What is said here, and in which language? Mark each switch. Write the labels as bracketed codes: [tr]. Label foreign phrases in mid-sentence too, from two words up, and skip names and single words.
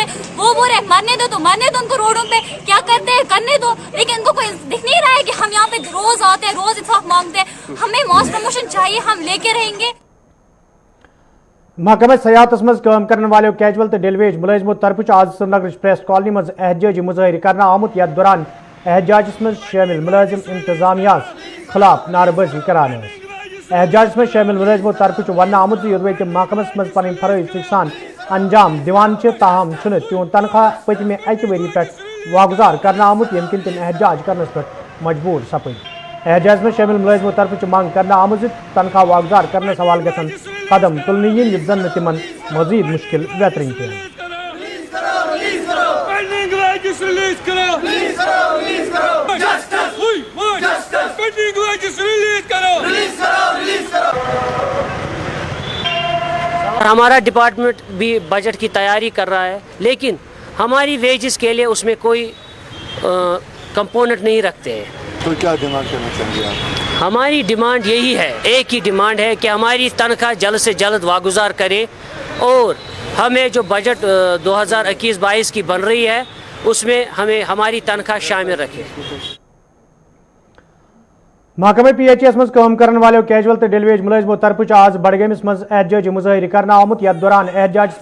[hi] वो बोल रहे हैं मरने दो तो मरने दो उनको रोडों पे, क्या करते हैं करने दो। लेकिन उनको कोई दिख नहीं रहा है कि हम यहाँ पे रोज आते हैं, रोज इंसाफ मांगते हैं। हमें [en] mass promotion [hi] चाहिए, हम लेके रहेंगे। [ks] महकमा सयाहतस मज काम करने वाले कैजुअल तो डेलवेज मुलाजिमों तरफ आज श्रीनगर प्रेस कॉलोनी मज एहतजाजी मुजाहिर करना आमुत, यथ दौरान एहतजाजस मज शामिल मुलाजिम इंतजामिया खिलाफ नारेबाजी करान। एहतजाजस में शामिल मुलाजिमों तरफ वन आमुत युद्ध महकमस मज पन फरज सान अंजाम दिवान ताहम तिहद तनख्वाह पतमे अक वरी पे वागुजार करना आमुत, यमकिन तिम एहतजाज करनस पे मजबूर सपद। एहतजाज में शामिल मुलाजिमों तरफ मांग करना आमुत तनख्वाह वागुजार करने सवाल गसन कदम तुलनी युथ जन तिमन मजीद मुश्किल बेहतरीन पे। [hi] हमारा डिपार्टमेंट भी बजट की तैयारी कर रहा है, लेकिन हमारी वेजेस के लिए उसमें कोई कंपोनेंट नहीं रखते हैं। तो क्या डिमांड करना चाहेंगे आप? हमारी डिमांड यही है, एक ही डिमांड है कि हमारी तनख्वाह जल्द से जल्द वागुजार करें और हमें जो बजट 2021-22 की बन रही है उसमें हमें हमारी तनख्वाह शामिल रखें। [ks] محکمہ PHS مز کام کرن والو کیجول تو ڈیلیویج ملازمو طرف آز بڈگامس مز احتجاجی مظاہر کرنا آمت یتھ دوران احتجاجس